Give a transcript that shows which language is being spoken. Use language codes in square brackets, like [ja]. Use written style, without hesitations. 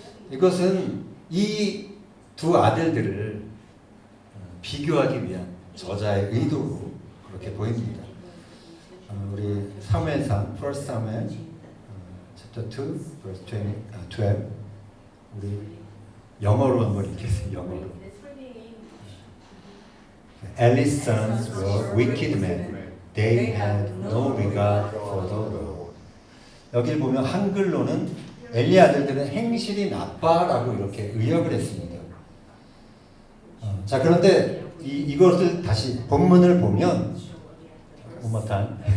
[ko] 이것은 이 두 아들들을 비교하기 위한 저자의 의도로 그렇게 보입니다. 우리 사무엘상 [en] 1 Samuel chapter 2 verse 12 [ko] 우리 영어로 한번 읽겠습니다. 영어로. [en] Eli's sons were wicked men. They had no regard for the Lord. [ko] 여기를 보면 한글로는 엘리 아들들은 행실이 나빠라고 이렇게 의역을 했습니다. 자, 그런데 이것을 다시 본문을 보면 [en] one more time.